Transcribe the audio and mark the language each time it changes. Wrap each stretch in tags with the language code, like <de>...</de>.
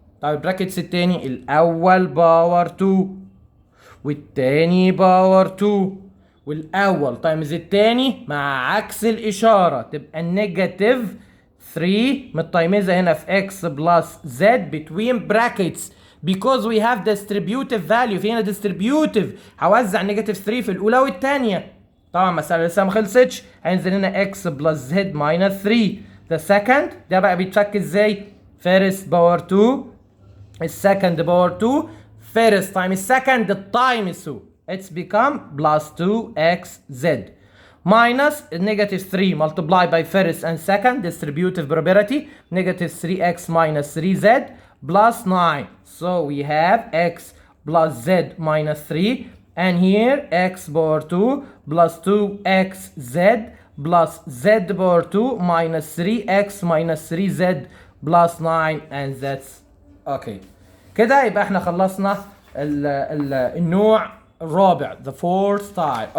<ar>طيب البراكتس التاني الاول باور 2 والتاني باور 2 والاول تايمز التاني مع عكس الاشاره تبقى النيجاتيف 3 متايمزه هنا في x بلس z</ar> <en>between brackets because we have distributive value.</en> <ar>في هنا distributive، هوزع نيجاتيف 3 في الاولى والثانيه. طبعا المساله لسه ما خلصتش، هينزل هنا x بلس z minus 3.</ar> <en>the second</en> <ar>ده بقى بيتفك ازاي؟</ar> <en>first power 2 السكند power 2 first times second times 2 it's become plus 2xz minus negative 3 multiplied by first and second distributive probability negative 3x minus 3z plus 9. So we have x plus z minus 3 and here x power 2 plus 2xz plus z power 2 minus 3x minus 3z plus 9 and that's okay.</en> <ar>كده يبقى احنا خلصنا النوع الرابع</ar> <en>the fourth type.</en>